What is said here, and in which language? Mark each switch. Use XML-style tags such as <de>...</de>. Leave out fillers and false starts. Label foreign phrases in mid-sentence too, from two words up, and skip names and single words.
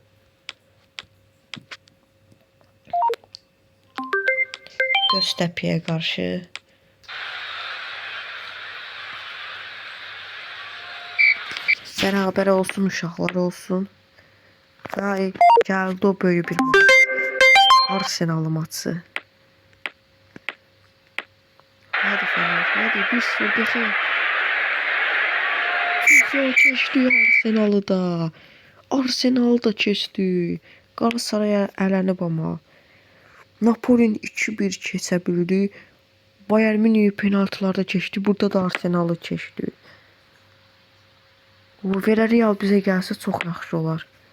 <az>Göztepe'ye qarşı. Beraber olsun, uşaqlar olsun. Və gəldi o böyük bir maç. Arsenal maçı. Hadi Fener, hadi 1-0 qəşəng. Güzel keçdi Arsenal'ı da. Arsenal da keçdi. Galatasaray'a ələnib amma. Napoli'nin 2-1 keçə bildi. Bayern Münih penaltılarda keçdi. Burada da Arsenal'ı keçdi. Villarreal bizə gəlsə çox yaxşı olar.</az>